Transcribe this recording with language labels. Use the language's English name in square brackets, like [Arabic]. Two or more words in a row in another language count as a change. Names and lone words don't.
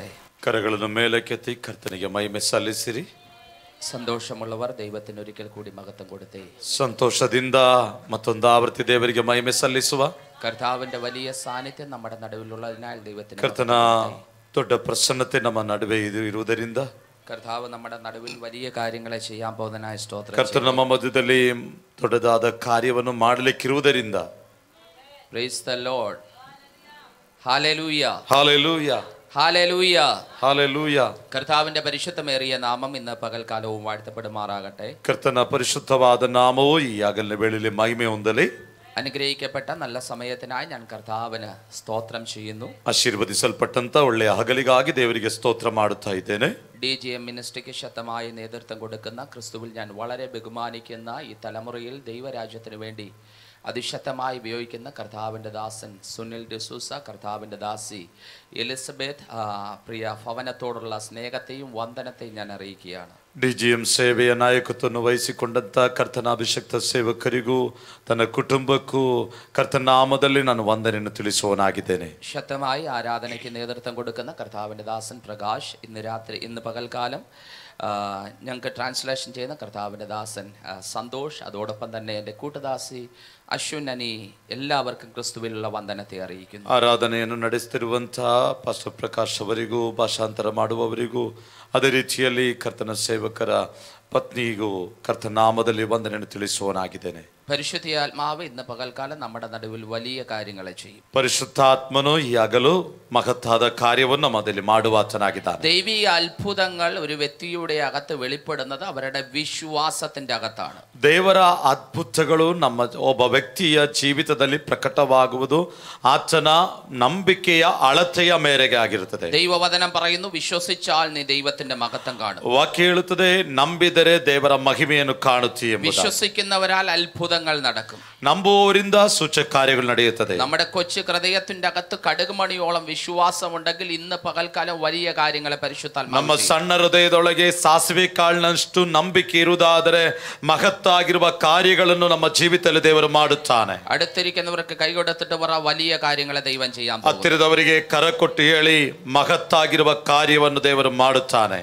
[Kannada] ಕರಗಳನ್ನು ಮೇಲಕ್ಕೆತ್ತಿ ಕರ್ತನಿಗೆ ಮಹಿಮೆ ಸಲ್ಲಿಸಿರಿ. [Malayalam] ಸಂತೋಷമുള്ളവർ ദൈവത്തിന് ഒരിക്കൽ കൂടി മഹത്വം കൊടുത്തേ. [Kannada] ಸಂತೋಷದಿಂದ ಮತ್ತೊಂದು ಆವೃತ್ತಿ ದೇವರಿಗೆ ಮಹಿಮೆ ಸಲ್ಲಿಸುವ. [Malayalam] കർത്താവിന്റെ വലിയ സാന്നിധ്യം നമ്മുടെ നടുവിലുള്ളതിനാൽ ദൈവത്തിന് [Kannada] ಕರ್ತನ ದೊಡ್ಡ ಪ್ರಸನ್ನತೆ ನಮ್ಮ ನಡುವೆ ಇರುವುದರಿಂದ [Malayalam] കർത്താവ് നമ്മുടെ നടുവിൽ വലിയ കാര്യങ്ങളെ ചെയ്യാൻ പോകുന്നതിനായ സ്തോത്രം. [Kannada] ಕರ್ತನ ನಮ್ಮ ಮಧ್ಯದಲ್ಲಿ ದೊಡ್ಡದಾದ ಕಾರ್ಯವನ್ನು ಮಾಡಲಿಕ್ಕಿರುವುದರಿಂದ [English] Praise the Lord. Hallelujah. Hallelujah. Hallelujah. Hallelujah. [Malayalam] കർത്താവിന്റെ പരിശുദ്ധമേറിയ നാമം ഇന്ന് പകൽക്കാലവും വാഴ്ത്തപ്പെടുമാറാകട്ടെ. [Kannada] ಕರ್ತನ ಪರಿಶುದ್ಧವಾದ ನಾಮವು ಈ ಹಗಲಿನ ವೇಳೆಯಲ್ಲಿ ಮಹಿಮೆ ಹೊಂದಲಿ. [Malayalam] അനുഗ്രഹിക്കപ്പെട്ട നല്ല സമയത്തിനായി ഞാൻ കർത്താവിന് സ്തോത്രം ചെയ്യുന്നു. [Kannada] ಆಶೀರ್ವದಿಸಲ್ಪಟ್ಟಂತ ಒಳ್ಳೆಯ ಹಗಲಿಗಾಗಿ ದೇವರಿಗೆ ಸ್ತೋತ್ರ ಮಾಡುತ್ತಾ ಇದ್ದೇನೆ. [Malayalam] DGM മിനിസ്ട്രിക്ക് ശക്തമായ നേതൃത്വം കൊടുക്കുന്ന ക്രിസ്തുവിൽ ഞാൻ വളരെ ബഹുമാനിക്കുന്ന ഈ തലമുറയിൽ ദൈവരാജ്യത്തിന് വേണ്ടി അതിശക്തമായി ഉപയോഗിക്കുന്ന കർത്താവിൻ്റെ ദാസൻ സുനിൽ ഡിസൂസ, കർത്താവിൻ്റെ ദാസി എലിസബeth, പ്രിയ ഭവനത്തോടുള്ള സ്നേഹത്തെയും വന്ദനത്തെയും ഞാൻ അറിയിക്കുകയാണ്. [Kannada] DGM ಸೇವೆಯ ನಾಯಕತ್ವವನ್ನು ವಹಿಸಿಕೊಂಡಂತ ಕರ್ತನ ಅಭಿಷಕ್ತ ಸೇವಕರಿಗೂ ತನ್ನ ಕುಟುಂಬಕ್ಕೂ ಕರ್ತನ ನಾಮದಲ್ಲಿ ನಾನು ವಂದನೆಯನ್ನು ತಿಳಿಸುವನಾಗಿದ್ದೇನೆ. [Malayalam] ശക്തമായി ആരാധനയ്ക്ക് നേതൃത്വം കൊടുക്കുന്ന കർത്താവിൻ്റെ ദാസൻ പ്രകാശ്, ഇന്ന് പകൽക്കാലം ഞങ്ങൾക്ക് ട്രാൻസ്ലേഷൻ ചെയ്യുന്ന കർത്താവിൻ്റെ ദാസൻ സന്തോഷ്, അതോടൊപ്പം തന്നെ എൻ്റെ കൂട്ടുദാസി അശ്വിനി, എല്ലാവർക്കും ക്രിസ്തുവിലുള്ള വന്ദനത്തെ അറിയിക്കുന്നു. [Kannada] ಆರಾಧನೆಯನ್ನು ನಡೆಸುತ್ತಿರುವಂತಹ ಪಾಸ್ಟರ್ ಪ್ರಕಾಶ್ ಅವರಿಗೂ, ಭಾಷಾಂತರ ಮಾಡುವವರಿಗೂ, ಅದೇ ರೀತಿಯಲ್ಲಿ ಕರ್ತನ ಸೇವಕರ ಪತ್ನಿಗೂ ಕರ್ತನ ನಾಮದಲ್ಲಿ ವಂದನೆಯನ್ನು ತಿಳಿಸುವನಾಗಿದ್ದೇನೆ. [Malayalam] പരിശുദ്ധാത്മാവ് ഇന്ന് പകൽക്കാലം നമ്മുടെ നടുവിൽ വലിയ കാര്യങ്ങളെ ചെയ്യും. [Kannada] പരിശുദ്ധാത്മನು ಈ ಹಗಲು ಮಹತ್ತಾದ ಕಾರ್ಯವನ್ನು ನಮ್ಮಲ್ಲಿ ಮಾಡುವಾತನಾಗಿದ್ದಾನೆ. [Malayalam] ദൈവിക അത്ഭുതങ്ങൾ ഒരു വ്യക്തിയുടെ അകത്ത് വെളിപ്പെടുന്നത് അവരുടെ വിശ്വാസത്തിന്റെ അകത്താണ്. [Kannada] ದೇವರ ಅದ್ಭುತಗಳು ನಮ್ಮ ಒಬ್ಬ ವ್ಯಕ್ತಿಯ ಜೀವಿತದಲ್ಲಿ ಪ್ರಕಟವಾಗುವುದು ಆತನ ನಂಬಿಕೆಯ ಅಳತೆಯ ಮೇರೆಗೆ ಆಗಿರುತ್ತದೆ. [Malayalam] ദൈവവചനം പറയുന്നു, വിശ്വസിച്ചാൽ നീ ദൈവത്തിന്റെ മഹത്വം കാണും. [Kannada] ವಾಕ್ಯ ಹೇಳುತ್ತದೆ, ನಂಬಿದರೆ ದೇವರ ಮಹಿಮೆಯನ್ನು ಕಾಣುತ್ತೀ ಎಂಬುದಾಗಿ. [Malayalam] വിശ്വസിക്കുന്നവരാൽ അത്ഭുതങ്ങൾ നടക്കും. [Kannada] ನಂಬುವವರಿಂದ ಸೂಚಕ ಕಾರ್ಯಗಳು ನಡೆಯುತ್ತದೆ. [Malayalam] നമ്മുടെ കൊച്ചു ഹൃദയത്തിന്റെ അകത്ത് കടുകുമണിയോളം വിശ്വാസം ഉണ്ടെങ്കിൽ ഇന്ന് പകൽക്കാലം വലിയ കാര്യങ്ങളെ പരിശുദ്ധാത്മാവ് [Kannada] ನಮ್ಮ ಸಣ್ಣ ಹೃದಯದೊಳಗೆ ಸಾಸಿವೆ ಕಾಳಿನಷ್ಟು ನಂಬಿಕೆ ಇರುವುದಾದರೆ ಮಹತ್ತಾಗಿರುವ ಕಾರ್ಯಗಳನ್ನು ನಮ್ಮ ಜೀವಿತದಲ್ಲಿ ದೇವರು ಮಾಡುತ್ತಾನೆ. [Malayalam] അടുത്തിരിക്കുന്നവർക്ക് കൈകൊടുത്തിട്ട് പറ, വലിയ കാര്യങ്ങളെ ദൈവം ചെയ്യാൻ പോകുന്നു. [Kannada] ಹತ್ತಿರದವರಿಗೆ ಕರ ಕೊಟ್ಟು ಹೇಳಿ, ಮಹತ್ತಾಗಿರುವ ಕಾರ್ಯವನ್ನು ದೇವರು ಮಾಡುತ್ತಾನೆ.